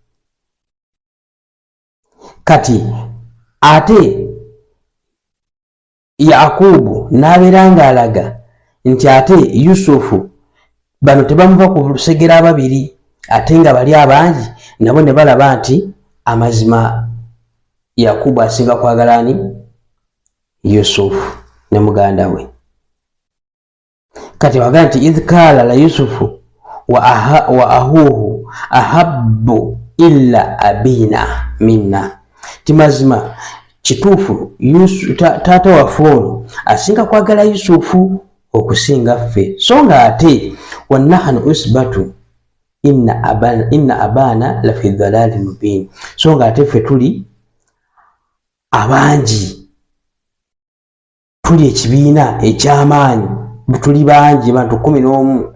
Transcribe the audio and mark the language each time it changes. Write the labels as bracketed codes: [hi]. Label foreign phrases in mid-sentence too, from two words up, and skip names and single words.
[lg] Kati ate Yakubu n'abeera ng'alaga nti ate Yusufu bano tebamuva ku lusegera ababiri ate nga bali abangi, nabo ne balaba nti amazima Yakubu asinga kwagala ani? Yusufu ne muganda we. Kati wagaa nti [ar] إذ قال لا يوسف وأخوه أحب إلا أبينا منا, [lg] ti mazima kituufu taata waffe ono asinga kwagala Yusufu okusinga ffe, so nga ate [ar] ونحن عصبة إن أبانا لفي ضلال مبين, [lg] so nga ate ffe tuli abangi, tuli ekibiina eky'amaanyi, tuli bangi, bantu 11.